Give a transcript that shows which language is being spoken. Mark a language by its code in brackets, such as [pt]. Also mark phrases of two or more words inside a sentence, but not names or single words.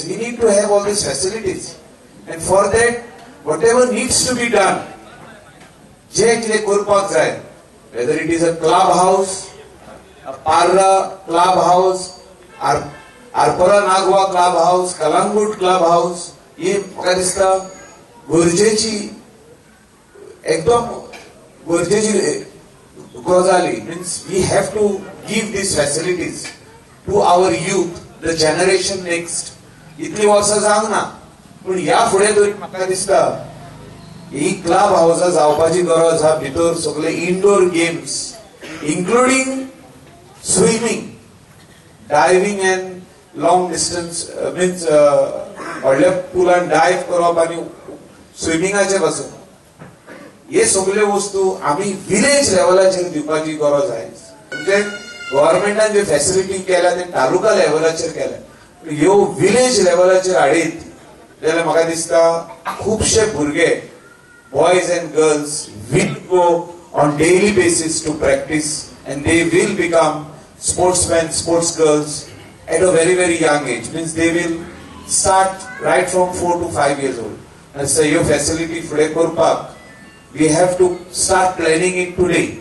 [en] We need to have all these facilities. And for that, whatever needs to be done, whether it is a clubhouse, a Parra clubhouse, Arpora Nagwa clubhouse, Kalangut clubhouse, [kok] ये म्हाका दिसता गरजेची एकदम गरजेची गजाली. [en] Means we have to give these facilities to our youth, the generation next. [kok] इतली वर्सां जावंक ना, पूण ह्या फुडें तरी म्हाका दिसता ही [en] club houses [kok] जावपाची गरज आहा. भितर सगळे [en] indoor games including swimming, diving and long distance means [kok] व्हडल्या पुलान डायव करप आनी स्विमिंगाचे पासून हे सगळे वस्तू आमी विलेज लेवलाचेर दिवपाची गरज आहे. म्हणजे गव्हर्नमेंटान जे फॅसिलिटी केल्या ते तालुका लेवलाचेर केल्या, ह्यो विलेज लेवलाचेर हाडीत जाल्यार म्हाका दिसता खुबशे भुरगे [en] boys and girls will go on daily basis to practice and they will become sportsmen, sports girls at a very, very young age. Means they will start right from 4 to 5 years old. And so your facility today Kurpak, we have to start planning it today.